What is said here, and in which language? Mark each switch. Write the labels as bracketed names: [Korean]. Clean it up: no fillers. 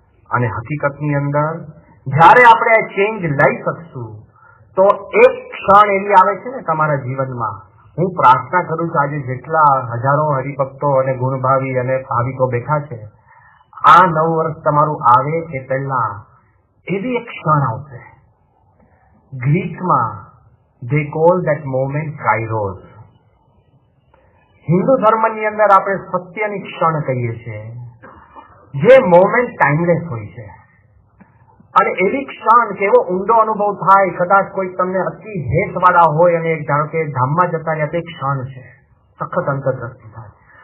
[Gujarati] અને હકીકતની અંદર જ્યારે આપણે આ ચેન્જ લઈ શકશું તો એક ક્ષણ એવી આવે છે ને તમારા જીવનમાં, હું પ્રાર્થના કરું છું આજે જેટલા હજારો હરિભક્તો અને ગુણભાવી અને ભાવિકો બેઠા છે, આ નવું વર્ષ તમારું આવે એ પહેલા એવી એક ક્ષણ આવશે. ગ્રીકમાં [English] they call that moment kairos. [Gujarati] Hindu ધર્મની અંદર આપણે સત્યની ક્ષણ કહીએ છીએ, જે મોમેન્ટ ટાઈમલેસ હોય છે. અને એવી ક્ષણ કે એવો ઊંડો અનુભવ થાય, કદાચ કોઈ તમને અતિ હેતવાળા હોય અને ધારો કે ધામમાં જતા રહ્યા, તે ક્ષણ છે, સખત અંતરદ્રષ્ટિ થાય.